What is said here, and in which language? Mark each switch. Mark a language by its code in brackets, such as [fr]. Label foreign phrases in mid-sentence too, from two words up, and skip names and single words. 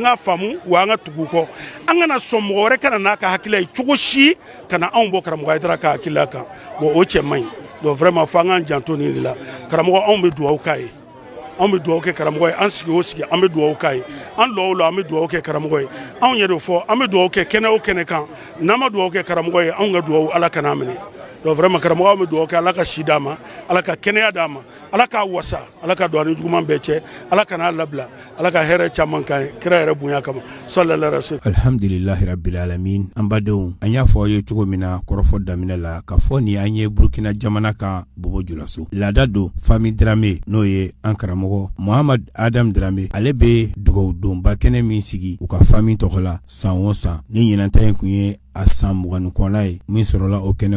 [bm] k'a faamu wa an ka tugu kɔ an kana sɔn mɔgɔ wɛrɛ kana n'a ka hakila ye cogo si kana anw bɔ karamɔgɔ Haidara ka hakila kan bon o cɛ man ɲi [fr] donc vraiment [bm] fo an k'an janto nin de la karamɔgɔ anw bɛ dugawu k'a ye anw bɛ dugawu kɛ karamɔgɔ ye an sigi o sigi an bɛ dugawu k'a ye an lɔ o lɔ an bɛ dugawu kɛ karamɔgɔ ye anw yɛrɛ fɔ an bɛ dugawu kɛ kɛnɛ o kɛnɛ kan n'an ma dugawu kɛ karamɔgɔ ye anw ka dugawu ala kana minɛ [fr] donc vraiment [bm] karamɔgɔ bɛ dugawu kɛ ala ka si d'a ma ala ka kɛnɛya d'a ma ala k'a wasa ala ka don ani juguman bɛɛ cɛ ala kana labila ala ka hɛrɛ caman kan ye kira yɛrɛ bonya kama [ar] صلى الله عليه وسلم. الحمد لله رب العالمين. [bm] An badenw an y'a fɔ aw ye cogo min na kɔrɔfɔ daminɛ la k'a fɔ ni an ye Burkina jamana kan Bobo Julaso laada don Fami Dramé n'o ye an karamɔgɔ Muhamad Adam Dramé ale bɛ dugawu donba kɛnɛ min sigi u ka fami tɔgɔ la san o san ni ɲinanta in kun ye a san 20 kɔnɔna ye min sɔrɔla o kɛnɛ